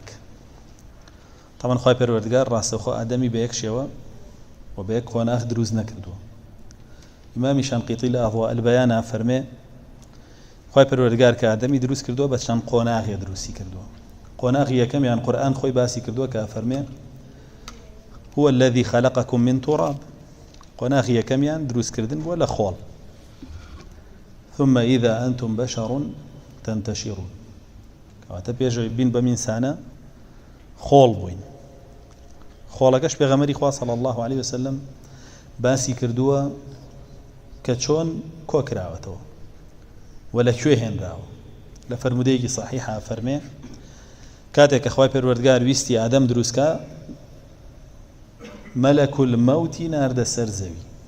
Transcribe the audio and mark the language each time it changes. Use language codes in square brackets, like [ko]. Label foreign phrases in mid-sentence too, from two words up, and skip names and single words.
[ckb] طبعا خوای پەروەردگار ڕاستەوخۆ ئادەمی بە یەک شێوە و بە یەک قۆناغ دروست نەکردووە. ئیمامی شانقیطی لە ئەضواء البەیانە فەرمێ خوای پەروەردگار کە ئادەمی دروست کردووە بە چەند قۆناغێ دروستی کردووە. قۆناغی یەکەمیان قورئان خۆی باسی کردووە کە فەرمێ [ar] هو الذي خلقكم من تراب. [ckb] قۆناغی یەکەمیان دروستکردن بووە لە خۆڵ. [ar] ثم إذا أنتم بشر تنتشرون. [ckb] کەواتە پێشەوەی بین بە میسانە خۆڵ بووین. خۆڵەکەش پێغەمبەری خوا [ar] صلی الله عليه وسلم [ckb] باسی کردووە کە چۆن کۆکراوەتەوە و لەکوێ هێنراوە. لە فەرمودەیەکی صحیحە فەرمێ کاتێک کە خوای پەروەردگار ویستی ئادەم دروستکە مەلەک المەوتی ناردە سەر زەوی.